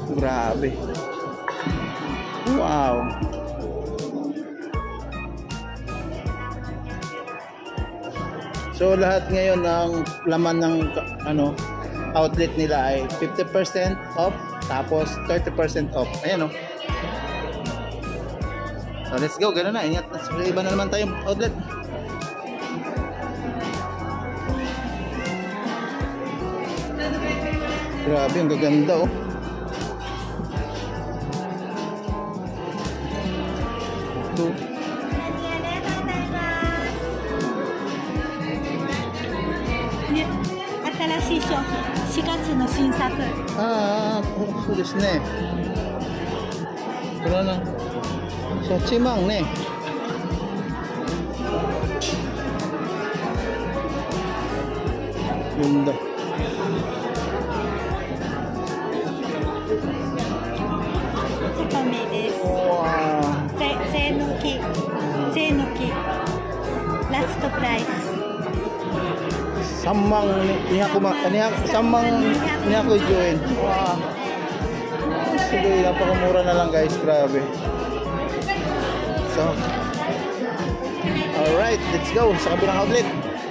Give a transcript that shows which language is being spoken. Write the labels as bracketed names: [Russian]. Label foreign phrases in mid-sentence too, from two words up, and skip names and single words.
[Filipino] Grabe. Wow. So lahat ngayon ng laman ng ano outlet nila ay 50% off, tapos 30% off. Ayan oh. [English] So let's go, [Filipino] gano'n na. Ingat, iba na naman tayong outlet. Grabe, ang gaganda oh. Ito. [Japanese] 新しい商品、4月の新作。ああ、そうですね。これはな、8万ね。Ganda. Wow. 税抜き。税抜き。ラストプライス。 [Filipino] Samang niya ko join. Wow. Sige, napakamura na lang guys, grabe. [English] So, alright, let's go [Filipino] sa kabilang outlet.